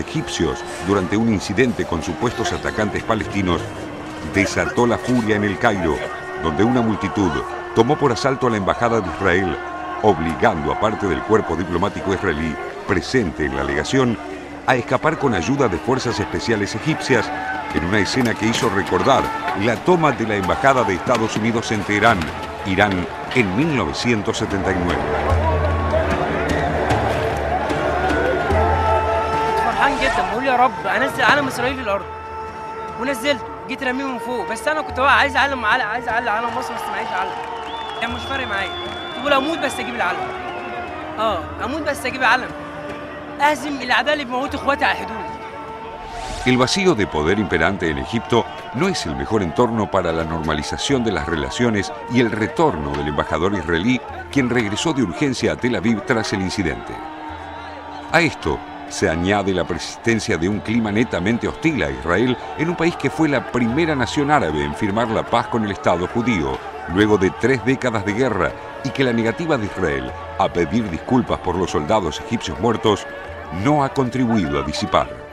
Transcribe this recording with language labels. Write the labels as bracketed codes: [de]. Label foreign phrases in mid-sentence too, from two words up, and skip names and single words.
[es] egipcios durante un incidente con supuestos atacantes palestinos desató la furia en El Cairo, donde una multitud tomó por asalto a la Embajada de Israel, obligando a parte del cuerpo diplomático israelí presente en la legación a escapar con ayuda de fuerzas especiales egipcias en una escena que hizo recordar la toma de la Embajada de Estados Unidos en Teherán, Irán, en 1979. [ar] فرحان جدا بقول يا رب انزل علم اسرائيل في الارض ونزلته جيت رميه من فوق بس انا كنت عايز اعلم علم مصر بس معيش علم يعني مش فارق معايا تقول اموت بس اجيب العلم اموت بس اجيب العلم اهزم الاعداء اللي بيموتوا اخواتي على الحدود. [es] El vacío de poder imperante en Egipto no es el mejor entorno para la normalización de las relaciones y el retorno del embajador israelí, quien regresó de urgencia a Tel Aviv tras el incidente. A esto se añade la persistencia de un clima netamente hostil a Israel en un país que fue la primera nación árabe en firmar la paz con el Estado judío, luego de 3 décadas de guerra, y que la negativa de Israel a pedir disculpas por los soldados egipcios muertos no ha contribuido a disipar.